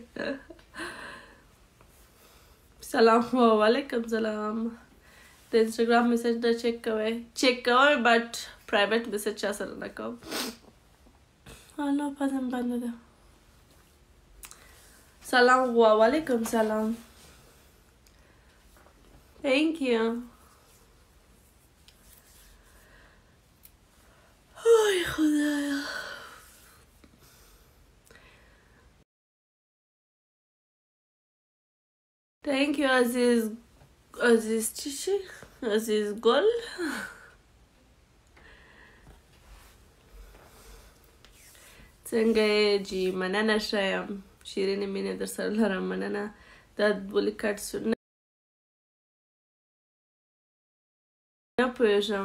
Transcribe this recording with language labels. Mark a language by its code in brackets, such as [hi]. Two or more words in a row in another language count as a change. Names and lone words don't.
[ar] سلام وعلیکم [ps] سلام. د انسټاګرام میسج نه چیک کوئ بټ [en] private message [ps] چا سره نه کوم. نو پزم بنده ده. [ar] سلام وعلیکم [ps] سلام. [en] Thank you. Ay خدایا. Thank you عزیز چی؟ [ps] عزیز گل. څنګه جی مننه شایم. شیرینې مینې در سره لرم. مننه. دا ولې کټ شو؟ نه پوهېږم.